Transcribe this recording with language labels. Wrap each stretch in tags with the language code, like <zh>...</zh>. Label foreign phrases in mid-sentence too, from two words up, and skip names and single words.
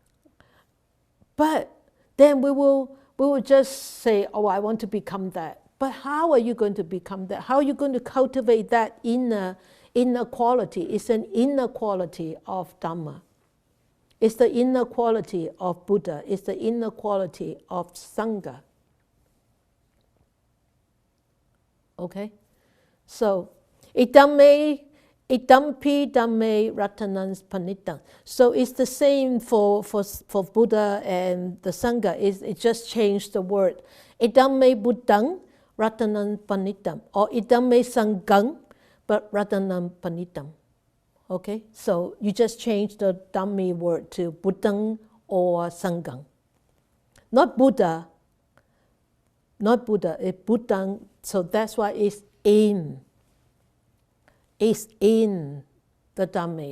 <en>But then we will we will just say, oh, I want to become that. But how are you going to become that? How are you going to cultivate that inner quality? It's an inner quality of Dharma. It's the inner quality of Buddha. It's the inner quality of Sangha. Okay?</en> <pi>So, idampi dhamme ratanans panitang.</pi> <en>So it's the same for Buddha and the Sangha. It just changed the word.</en> <pi>Idamme buddhang ratanam panitam. Or idamme sanghang but ratanam panitam.</pi> <en>Okay? So you just change the Dhammi word to buddhang or sanghang. Not Buddha. Not Buddha. It's buddhang. So that's why it's in. It's in the Dhamma.</en>